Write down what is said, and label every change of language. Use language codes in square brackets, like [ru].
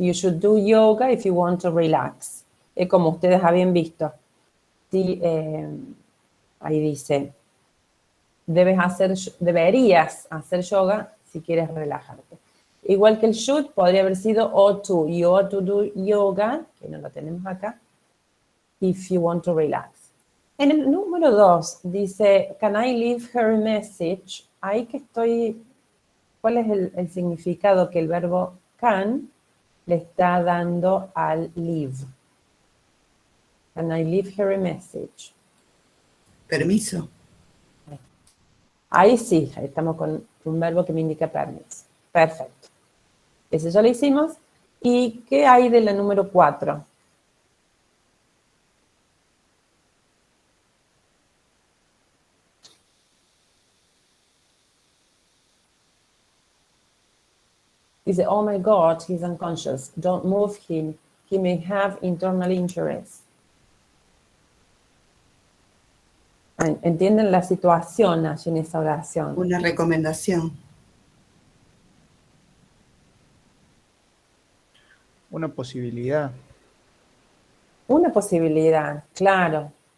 [en] You should do yoga if you want to relax. [es] Como ustedes habían visto. Sí, ahí dice, deberías hacer yoga si quieres relajarte. Igual que el should, podría haber sido ought to. [en] You ought to do yoga, [es] que no lo tenemos acá, [en] if you want to relax. [es] En el número 2 dice, [en] can I leave her a message? [es] Ahí que estoy, ¿cuál es el significado que el verbo can le está dando al leave? [en] Can I leave her a message? [es] Permiso. Ahí sí, estamos con un verbo que me indica permiso. Perfecto. Ese ya lo hicimos. ¿Y qué hay de la número 4? Dice, [en] oh my God, he's unconscious. Don't move him. He may have internal injuries. [es] ¿Entienden la situación allí en esa oración? Una recomendación. Una posibilidad. Una posibilidad, claro.